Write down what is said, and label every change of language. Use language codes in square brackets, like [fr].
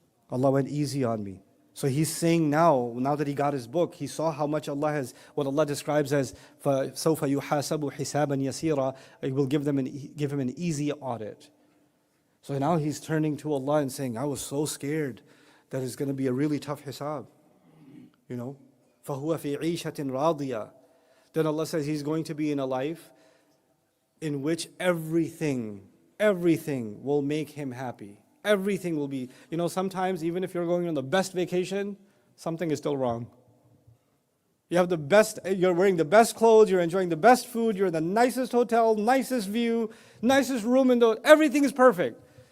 [en] Allah went easy on me. So he's saying now that he got his book, he saw how much Allah has, what Allah describes as [ar] فَسَوْفَ يُحَاسَبُ حِسَابًا يَسِيرًا. [en] He will give him an easy audit. So now he's turning to Allah and saying, I was so scared that it's going to be a really tough hisab. You know, [ar] فَهُوَ فِي عِيشَةٍ رَاضِيَةٍ. [en] Then Allah says he's going to be in a life in which everything will make him happy. Everything will be, you know, sometimes even if you're going on the best vacation, something is still wrong. You have the best, you're wearing the best clothes, you're enjoying the best food, you're in the nicest hotel, nicest view, nicest room, everything is perfect.